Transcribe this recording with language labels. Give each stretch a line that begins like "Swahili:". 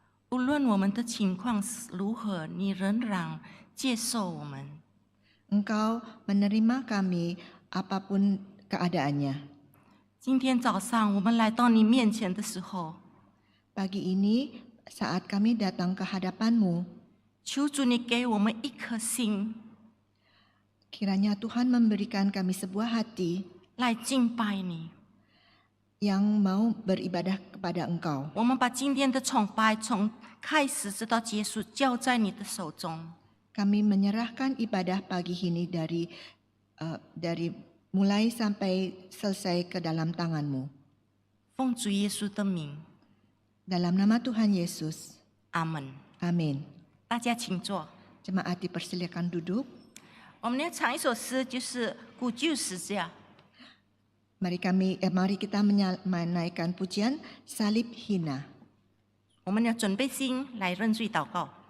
Chinese: 无论我们的情况如何，你仍然接受我们。
Indonesian: Engkau menerima kami apapun keadaannya.
Chinese: 今天早上我们来到你面前的时候，
Indonesian: Pagi ini saat kami datang ke hadapan-Mu,
Chinese: 求主你给我们一颗心
Indonesian: kiranya Tuhan memberikan kami sebuah hati
Chinese: 来敬拜你。
Indonesian: yang mau beribadah kepada Engkau.
Chinese: 我们把今天的崇拜从开始直到结束交在你的手中。
Indonesian: Kami menyerahkan ibadah pagi ini dari mulai sampai selesai ke dalam tangan-Mu.
Chinese: 奉主耶稣的名，
Indonesian: Dalam nama Tuhan Yesus.
Chinese: 阿门。
Indonesian: Amin.
Chinese: 大家请坐。
Indonesian: Jemaat dipersilakan duduk.
Chinese: 我们要唱一首诗，就是《古旧十架》。
Indonesian: Mari kita menaikkan pujian Salib Hina.
Chinese: 我们要准备心来认罪祷告。